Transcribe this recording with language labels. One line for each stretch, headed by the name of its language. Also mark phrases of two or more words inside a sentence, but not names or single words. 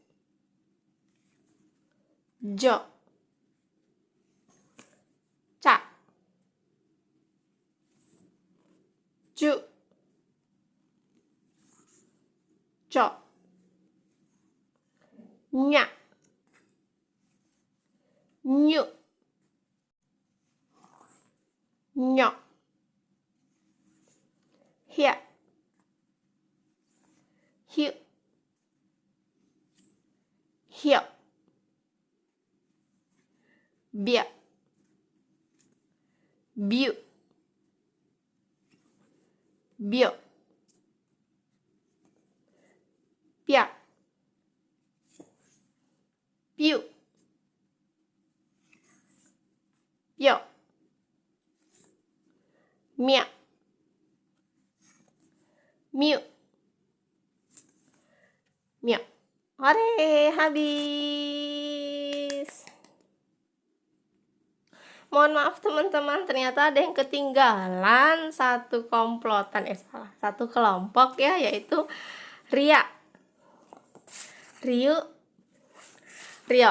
Indonesian: jo, ca, ju, co, nya, nyu, nyo, hia, hiu, hio, bia, biu, bio, pia, piu, pio, mia, miu, mio. Hore, habis. Mohon maaf teman-teman, ternyata ada yang ketinggalan satu komplotan, satu kelompok ya, yaitu Ria, Ryu, Rio.